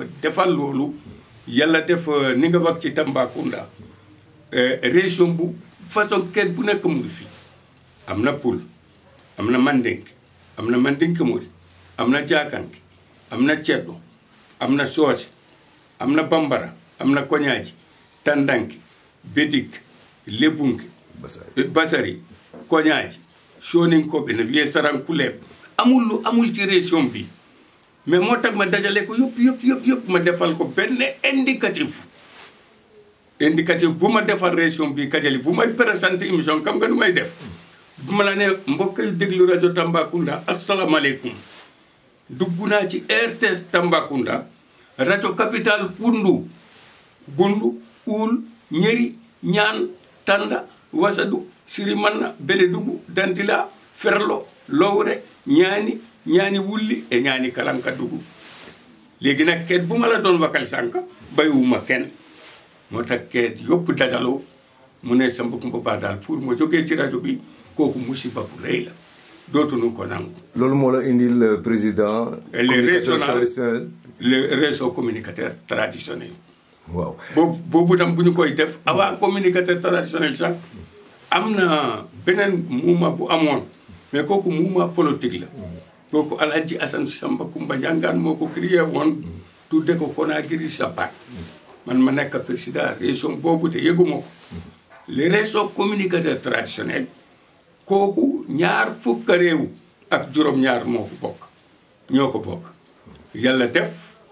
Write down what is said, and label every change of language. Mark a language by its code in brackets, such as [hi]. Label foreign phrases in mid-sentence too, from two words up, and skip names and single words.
[wo] defal loolu yàlla def ni nga wax ci Tambacounda région bu façon kenn bu nekk mu ngi fi am na Pul am na Mandink am na Mandink Mori am na Jaakanki am na Ceddo am na Soose am na Bambara am na Koñaaji Tandanki Bedik Lebunki Basari Koñaaji Soninkoɓe ne wiye Sarankuleɓe amul ci région bi mais moo tax ma dajale ko yëpp ma defal ko benn indicatif bu ma defal région bi Kajali bu may [fr] présenté émission [wo] xam nga nu may def bu ma la ne mbokk yu déglu rajo Tambacounda asalaamaaleykum dugg naa ci RTS Tambacounda rajo capital Bundu Uul Ñeri Ñaan Tanda Wasadu Sirimanna Beledugu Dantila Ferlo Lowre ñaani wulli e ñaani kalanka dugu léegi nag keet bu ma la doon wakal sànq bayiwuma kenn moo tax keet yëpp dajaloo mu ne Samba Coumba Ba daal pour ma jógee ci rajo bi kooku musiba bu rëy la dootuñu ko nangu. loolu moo la indil [fr] le président. le réseau communicateur traditionnel. [wo] waaw boobu tam bu ñu koy def avant [fr] communicateur traditionnel [wo] sax am na beneen mouvement bu amoon mais kooku [fr] mouvement politique [wo] la. kooku Alhaji Assane Samba Coumba Ndiangaan moo ko créé woon tudde ko Conakry Sapat man ma nekk président région boobu te yëguma ko le réseau communicateur traditionnel kooku 20 réew ak juróom-ñaar ñoo ko bokk yàlla def